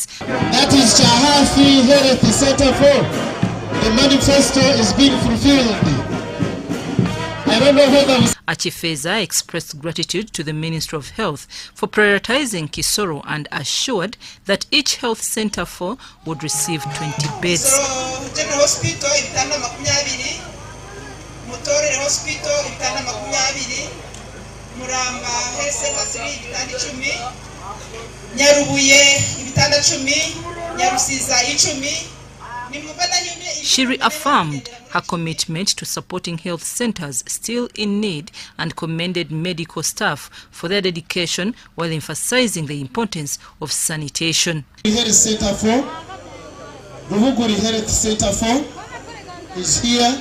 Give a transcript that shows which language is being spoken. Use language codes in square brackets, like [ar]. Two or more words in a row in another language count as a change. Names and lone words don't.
[en] That is Chahafi Health Center 4. The manifesto is being fulfilled. I don't know whether Akifeza expressed gratitude to the Minister of Health for prioritizing Kisoro and assured that each health center 4 would receive 20 beds. [rw] Kisoro General Hospital ibitanda 20, Mutore Hospital ibitanda 20, Muramba Health Center 3 ibitanda 10, Nyarubuye ibitanda 10, Nyarusiza 10. [en] She reaffirmed her commitment to supporting health centers still in need and commended medical staff for their dedication while emphasizing the importance of sanitation. Health Center 4, Ruhuguri Health Center 4 is here.